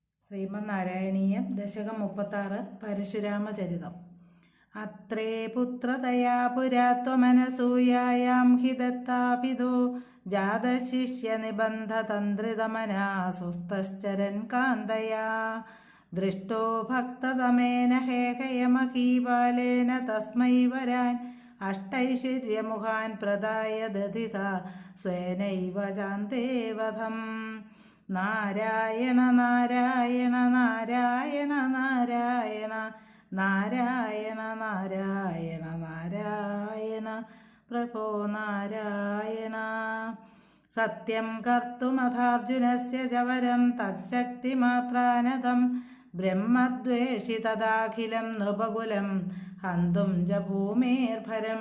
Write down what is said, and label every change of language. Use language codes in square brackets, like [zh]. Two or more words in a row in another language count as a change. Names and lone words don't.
[ml] ശ്രീമന്നാരായണീയം ദശകം 36 പരശുരാമചരിതം. [sa] അത്രേ പുത്രതയാ പുരാ ത്വമനസൂയായാം हि दत्ताभिदो जातशिष्यनिबन्धतन्त्रितमना सुस्तश्चरन् कान्तया दृष्टो भक्ततमेन हेहयमहीबालेन तस्मै वरान् अष्टैश्वर्यमुखान् प्रदाय दधिता स्वेनैव चान्ते वधम्. നാരായണ നാരായണ നാരായണ നാരായണ നാരായണ നാരായണ നാരായണ പ്രഭോ നാരായണ. സത്യം കർത്തുമഥാർജുനസ്യ ജവരം തത്ശക്തിമാത്രാനതം ബ്രഹ്മദ്വേഷി തദാഖിലം നൃപകുലം ഹന്തും ച ഭൂമേർഭരം.